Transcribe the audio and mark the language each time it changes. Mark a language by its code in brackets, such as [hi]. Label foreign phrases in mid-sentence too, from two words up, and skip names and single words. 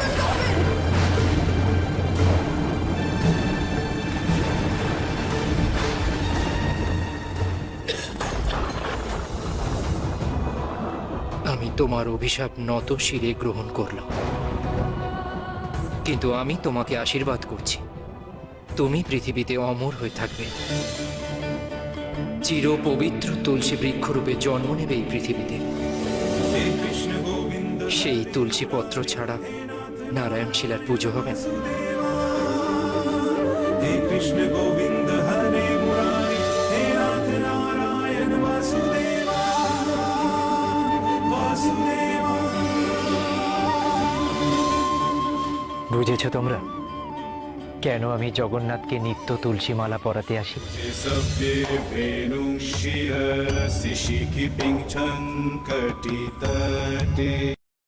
[bn] আমি তোমার অভিশাপ নত শিরে গ্রহণ করলাম, কিন্তু আমি তোমাকে আশীর্বাদ করছি, তুমি পৃথিবীতে অমর হয়ে থাকবে। চির পবিত্র তুলসী বৃক্ষরূপে জন্ম নেবে এই পৃথিবীতে। সেই তুলসী পত্র ছাড়া নারায়ণ শিলার পুজো হবে না। [sa] हे कृष्ण गोविंद हरे मुरारी हे नाथ नारायण वासुदेवा वासुदेवा। [bn] বুঝেছ তোমরা কেন আমি জগন্নাথকে নিত্য তুলসী মালা পরাতে আসি? [sa] शिरसि शिखि पिङ्छन् कटितटे।